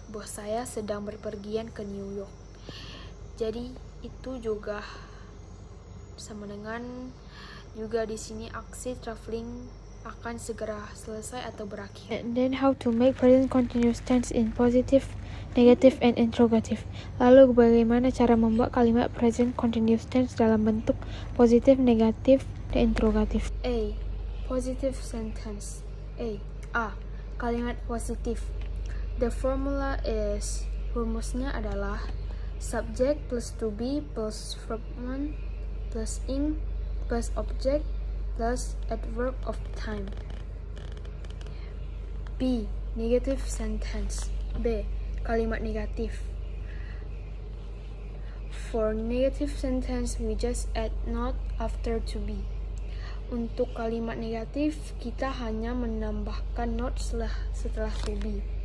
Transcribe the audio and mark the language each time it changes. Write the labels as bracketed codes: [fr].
[id] Bos saya sedang berpergian ke New York. Jadi itu juga sama dengan juga di sini aksi traveling akan segera selesai atau berakhir. [en] And then how to make present continuous tense in positive, negative, and interrogative. [id] Lalu bagaimana cara membuat kalimat present continuous tense dalam bentuk positif, negatif, dan interrogatif. [en] A. Positive sentence. [id] A. Kalimat positif. [en] The formula is, [id] rumusnya adalah [en] subject plus to be plus verb 1 plus ing plus object plus adverb of time. B. Negative sentence. [id] B. Kalimat negatif. [en] For negative sentence, we just add not after to be. [id] Untuk kalimat negatif, kita hanya menambahkan not setelah to be.